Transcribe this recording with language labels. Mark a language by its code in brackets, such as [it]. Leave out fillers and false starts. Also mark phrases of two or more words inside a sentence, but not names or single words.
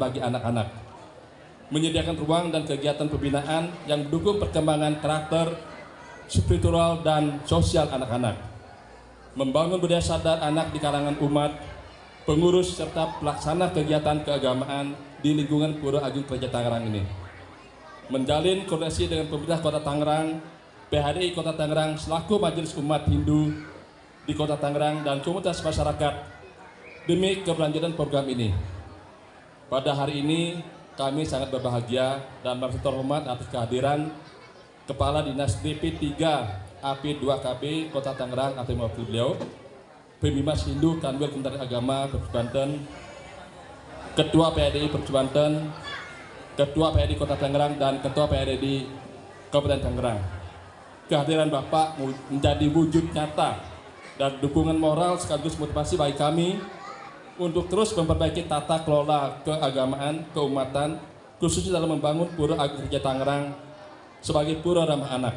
[id] bagi anak-anak, menyediakan ruang dan kegiatan pembinaan yang mendukung perkembangan karakter, spiritual, dan sosial anak-anak, membangun budaya sadar anak di kalangan umat, pengurus, serta pelaksana kegiatan keagamaan di lingkungan Pura Agung Kertajaya Tangerang ini, menjalin koordinasi dengan pemerintah Kota Tangerang, PHDI Kota Tangerang selaku Majelis Umat Hindu di Kota Tangerang, dan komunitas masyarakat demi keberlanjutan program ini. Pada hari ini kami sangat berbahagia dan merasa terhormat atas kehadiran Kepala Dinas DP3 AP2KB Kota Tangerang atau mewakili beliau, Pebimas Hindu Kanwil Kementerian Agama Provinsi Banten, Ketua PADI Provinsi Banten, Ketua PADI Kota Tangerang, dan Ketua PADI Kabupaten Tangerang. Kehadiran Bapak menjadi wujud nyata dan dukungan moral sekaligus motivasi bagi kami untuk terus memperbaiki tata kelola keagamaan, keumatan, khususnya dalam membangun Pura Agung Kertajaya Tangerang sebagai Pura Ramah Anak.